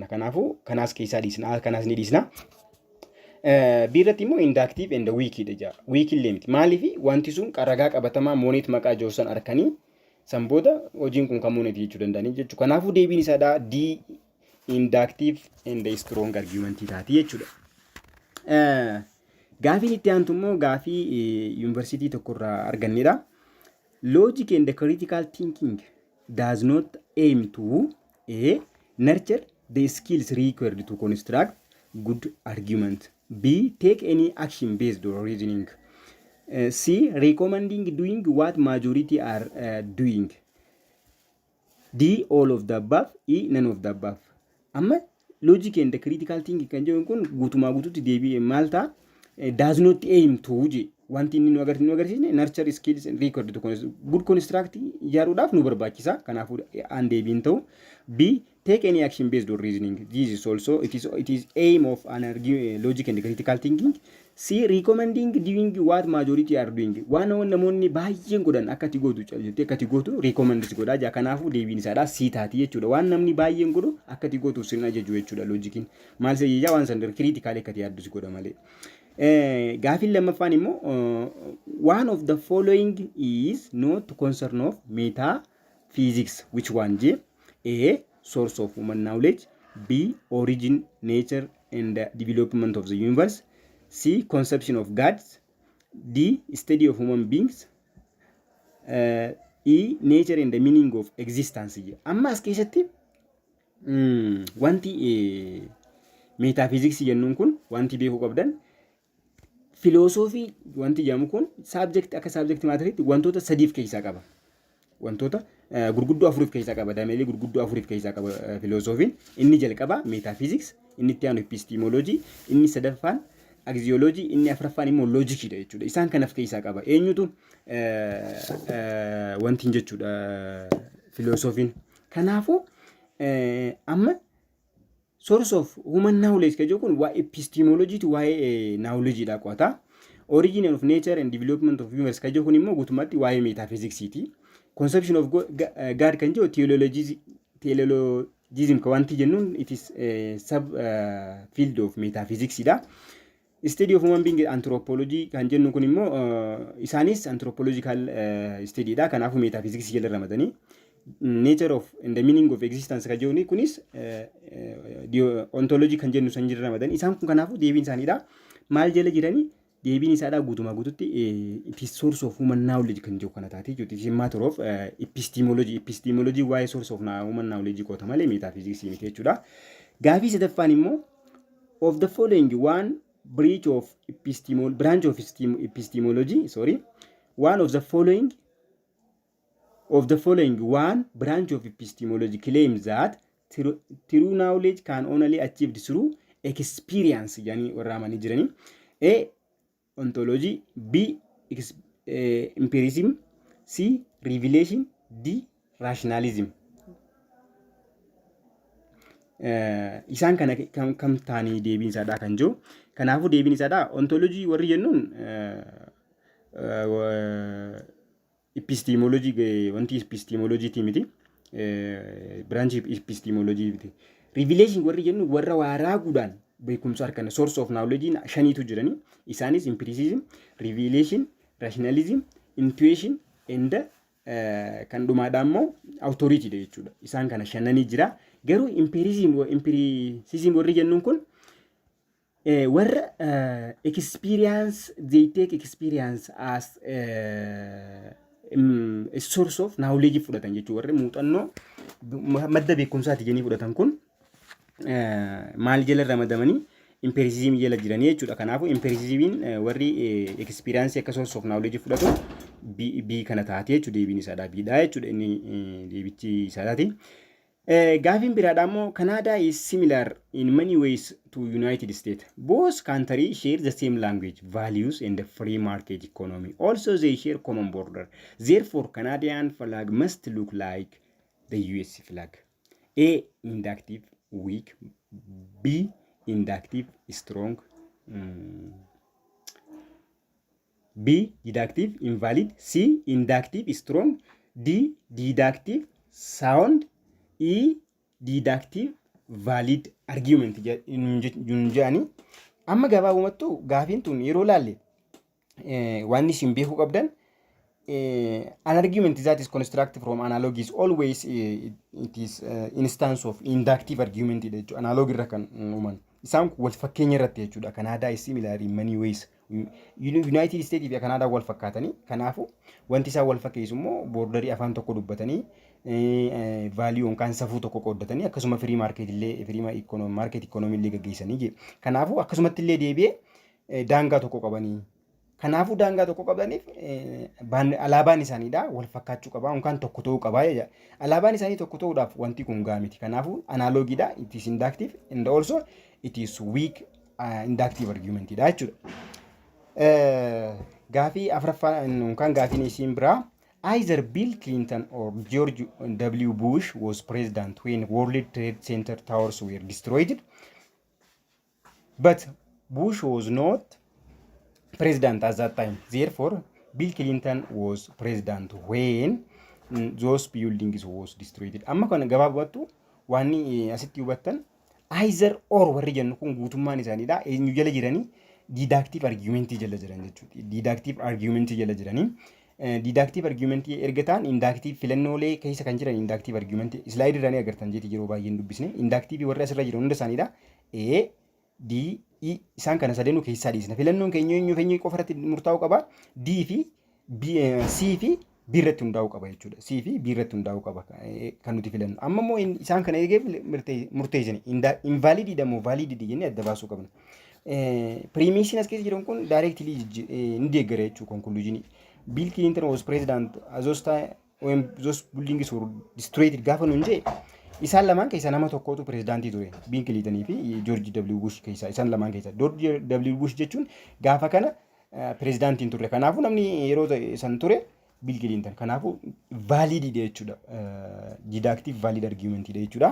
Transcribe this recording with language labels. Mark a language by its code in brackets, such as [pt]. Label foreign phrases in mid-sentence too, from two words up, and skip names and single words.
[om] Kanaafuu kanaas keessaa dhiisna, kanaas ni dhiisna. Biirratti immoo [en] inductive and weak [om] dha. Weak illee miti. Maaliif wanti sun qaragaa qabatamaa Monet maqaa joossan arkanii san booda hojiin kun kan Monet jechuu danda'anii jechuudha. Kanaafuu deebiin isaadha D [en] inductive and strong argument [om] taati jechuudha. Gaafii itti aantu immoo gaafii yuunivarsiitii tokkorraa argannedha. [en] Logic and critical thinking does not aim to A. Nurture the skills required to construct good argument. B. Take any action based on reasoning. C. Recommending doing what majority are doing. D. All of the above. E. None of the above. [om] Amma [en] logic and critical thinking [om] kan jedhu kun guutumaa guutuutti deebi'ee maal ta'a? [en] Does not aim to [om] je wanti inni nu agarsiisne [en] nurture skills required to good construct [om] ijaaruudhaaf nu barbaachisa. Kanaafuu aan deebiin ta'u. [en] B. Take any action based on reasoning. This is also it is aim of an logic and critical thinking. C. Recommending doing what majority are doing. [om] Waan namoonni baay'een godhan akkati gootu jettee akkati gootu recommend godhaa jaa. Kanaafuu deebiin isaadha C taati jechuudha. Waan namni baay'een godhu akkati gootu sin ajaju jechuudha loojikiin. Maal seeyyaa waan san critical akkati yaaddu godha malee. Gaafin lammaffaan immoo [en] one of the following is not concern of metaphysics. Which one je? A. Source of human knowledge. B. Origin, nature and development of the universe. C. Conception of gods. D. Study of human beings. E. Nature and the meaning of existence. [om] Amma as keessatti wanti metaphysics jennuun kun wanti beekuu qabdan filosoofii wanti jedhamu kun subject akka subject maatiriitti wantoota sadiif keessaa qaba. Wantoota gurguddoo afuriif keessaa qaba. Dameelee gurguddoo afuriif keessaa qaba filosoofiin. Inni jalqaba metaphysics, inni itti aanu epistemology, inni sadaffaan axiology, inni afuraffaan immoo logic dha jechuudha. Isaan kanaaf keessaa qaba. Eenyutu wanti jechuudha filosoofiin. Kanaafuu amma [en] source of human knowledge [om] kajoo kun waa epistemology tu waa'ee knowledge dha qo'ata. [en] Origin of nature and development of universe [om] kajoo kun immoo guutummaatti waa'ee metaphysics ti. [en] Conception of God [om] kan jiru theologism ka wanti jennuun [en] it is sub field of metaphysics [om] dha. [en] Study of human being anthropology [om] kan jennu kun immoo isaanis [en] anthropological study [om] dha. Kanaafuu metaphysics jala ramadanii [en] nature of and the meaning of existence [om] ka jiru kunis ontology kan jennu san jala ramadanii isaan kun kanaafuu deebiin isaaniidha. Maal jala jiranii deebiin isaadha guutumaa guututti [en] it is source of human knowledge [om] kan jiru kana taati jechuudha. [en] It is matter of epistemology [om] waa'ee [en] source of human knowledge [om] qoota malee metaphysics miti jechuudha. Gaafii sadaffaan immoo [en] of the following one branch of epistemology one of the following one branch of epistemology claims that true knowledge can only achieved through experience [om] yani warramani jirani. [en] A. Ontology. B. Empiricism. C. Revelation. D. Rationalism. [om] Isaan kana kam taanii deebiin isaadha kan jiru. Kanaafuu deebiin isaadha ontology warri jennuun epistemology wanti epistemology ti miti. Branch epistemology miti. Revelation warri jennuun warra waaraa gudaan beekumsa harkana [en] source of knowledge [om] shaniitu jirani. Isaanis empiricism, [en] revelation, rationalism, intuition and [om] kan dhumaadha immoo authority dha jechuudha. Isaan kana shananii jira. Garuu empiricism warri jennuun kun warra experience, [en] they take experience as a source of knowledge [om] fudhatan jechuudha. Warri muuxannoo madda beekumsaati jennii fudhatan kun maal jala ramadamanii empiricism jala jiranii jechuudha. Kanaafuu empiricismiin warri experience akka [en] source of knowledge [om] fudhatu B kana taate jechuudha. Deebiin isaadha B dha jechuudha. Inni deebichi isaadhaati. Gaafin biraadha immoo [en] Canada is similar in many ways to United States. Both countries share the same language, values and the free market economy. Also they share common border. Therefore Canadian flag must look like the US flag. A. Inductive, weak. B. Inductive, strong. B. Deductive, invalid. C. Inductive, strong. D. Deductive, sound. E. Deductive, valid argument junjaani. [om] Amma gabaabumattu gaafiin tun yeroo laalle waan isin beekuu qabdan [en] an argument that is constructed from analogy is always it is instance of inductive argument jechuudha. [om] Analogy irra kan uuman isaan wal fakkeenya irratti jechuudha. [en] Canada is similar in many ways. [om] United States fi Canada wal fakkaatanii. Kanaafuu wanti isaan wal fakkeessu immoo borderii afaan tokko dubbatanii value kan safuu tokko qooddatanii akkasuma [en] free market [om] illee [en] market economy [om] illee gaggeessanii. Kanaafuu akkasumatti illee deebi'ee daangaa tokko qabanii. Kanaafuu daangaa tokko qabaniif alaabaan isaaniidha wal fakkaachuu qaba yookaan tokko ta'uu qaba jechuudha. Alaabaan isaanii tokko ta'uudhaaf wanti kun gaamiti. Kanaafuu analogiidha. [en] It is inductive and also it is weak inductive argument [om] dha jechuudha. Gaafii afraffaan yookaan gaafiin isiin biraa [en] either Bill Clinton or George W. Bush was president when World Trade Center towers were destroyed, but Bush was not president at that time. Therefore, Bill Clinton was president when those buildings was destroyed. [om] Amma kana gabaabattu waan asitti hubattan [en] either or [om] warri jennu kun guutummaan isaaniidha. Eenyu jala jiranii [en] deductive argument [om] jala jiran jechuudha. [en] Deductive argument [om] jala jiranii. [en] Deductive argument [om] ergataan inductive filannoolee keessa kan jiran [en] inductive argument slide [om] irranii agartan jeeti yeroo baay'een dubbisne inductive warri asirra jiran hunda isaaniidha. A D, E isaan kana sadanuu keessaa dhiisna. Filannoon keenya eenyu qofa irratti murtaa'uu qaba. D fi C fi B irratti hundaa'uu qaba jechuudha. C fi B irratti hundaa'uu qaba kan nuti filannu. Amma immoo isaan kana eegee murteessine invalididha moo valididha jennee adda baasuu qabna. Premisiin as keessa jiran kun directly ni deeggara jechuudha conclusion. [en] Bill Clinton was president as those time when those buildings were destroyed [om] gaafa nuun jee isaan lamaan keessaa nama tokkotu pirezidaantii ture. Bill Clinton fi George W. Bush keessaa isaan lamaan keessaa. George W. Bush jechuun gaafa kana pirezidaantiin ture. Kanaafuu namni yeroo san ture Bill Clinton. Kanaafuu vaalididha jechuudha. [en] Deductive valid [om] argumentidha jechuudha.